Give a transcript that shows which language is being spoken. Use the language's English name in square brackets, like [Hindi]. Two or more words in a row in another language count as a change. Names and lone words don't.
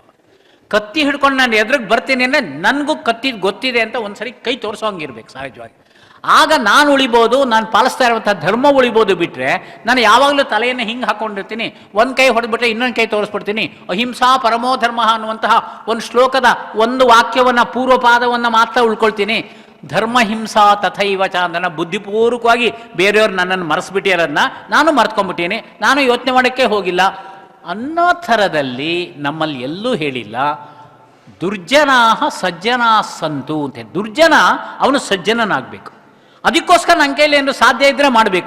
[Kannada] ಕತ್ತಿ ಹಿಡ್ಕೊಂಡು ನಾನು ಎದುರಿಗೆ ಬರ್ತೀನಿ ಅಂದರೆ ನನಗೂ ಕತ್ತಿ ಗೊತ್ತಿದೆ ಅಂತ ಒಂದ್ಸರಿ ಕೈ ತೋರಿಸೋಂಗಿರ್ಬೇಕು ಸಹಜವಾಗಿ. ಆಗ ನಾನು ಉಳಿಬೋದು, ನಾನು ಪಾಲಿಸ್ತಾ ಇರುವಂಥ ಧರ್ಮ ಉಳಿಬೋದು. ಬಿಟ್ಟರೆ ನಾನು ಯಾವಾಗಲೂ ತಲೆಯನ್ನು ಹಿಂಗೆ ಹಾಕ್ಕೊಂಡಿರ್ತೀನಿ, ಒಂದು ಕೈ ಹೊಡೆದ್ಬಿಟ್ರೆ ಇನ್ನೊಂದು ಕೈ ತೋರಿಸ್ಬಿಡ್ತೀನಿ. [Sanskrit] ಅಹಿಂಸಾ ಪರಮೋ ಧರ್ಮ [Kannada] ಅನ್ನುವಂತಹ ಒಂದು ಶ್ಲೋಕದ ಒಂದು ವಾಕ್ಯವನ್ನು ಪೂರ್ವಪಾದವನ್ನು ಮಾತ್ರ ಉಳ್ಕೊಳ್ತೀನಿ. [Sanskrit] ಧರ್ಮ ಹಿಂಸಾ ತಥೈವ ಚ [Kannada] ಅದನ್ನು ಬುದ್ಧಿಪೂರ್ವಕವಾಗಿ ಬೇರೆಯವ್ರು ನನ್ನನ್ನು ಮರೆಸ್ಬಿಟ್ಟಿರೋದನ್ನ ನಾನು ಮರ್ತ್ಕೊಂಡ್ಬಿಟ್ಟೀನಿ, ನಾನು ಯೋಚನೆ ಮಾಡೋಕ್ಕೆ ಹೋಗಿಲ್ಲ ಅನ್ನೋ ಥರದಲ್ಲಿ ನಮ್ಮಲ್ಲಿ ಎಲ್ಲೂ ಹೇಳಿಲ್ಲ. [Sanskrit] ದುರ್ಜನಾಹ ಸಜ್ಜನಾ ಸಂತು ಅಂತ. [Kannada] ದುರ್ಜನ ಅವನು ಸಜ್ಜನನಾಗಬೇಕು, ಅದಕ್ಕೋಸ್ಕರ ನನ್ನ ಕೈಲಿ ಏನು ಸಾಧ್ಯ ಇದ್ದರೆ ಮಾಡಬೇಕು.